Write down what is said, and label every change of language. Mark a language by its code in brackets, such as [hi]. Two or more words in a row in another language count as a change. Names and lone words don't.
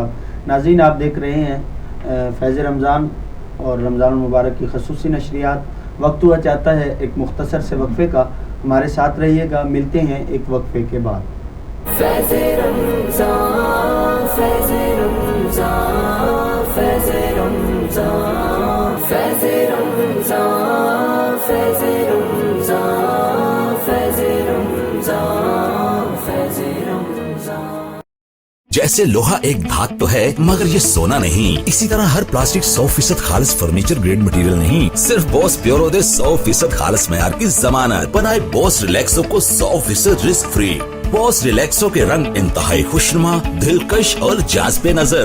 [ur] ناظرین آپ دیکھ رہے ہیں فیض رمضان اور رمضان المبارک کی خصوصی نشریات. وقت ہوا چاہتا ہے ایک مختصر سے وقفے کا, ہمارے ساتھ رہیے گا, ملتے ہیں ایک وقفے کے بعد. فیض رمضان فیض رمضان فیض رمضان، فیض رمضان، فیض رمضان، فیض رمضان، فیض رمضان. جیسے لوہا ایک دھات تو ہے مگر یہ سونا نہیں، اسی طرح ہر پلاسٹک 100% خالص [en] furniture grade material [ur] نہیں، صرف باس پیورو دے 100% خالص معیار کی ضمانت. بنائے باس ریلیکسو کو 100% [en] risk free. [ur] باس ریلیکسو کے رنگ انتہائی خوشنما، دلکش اور جاذب نظر.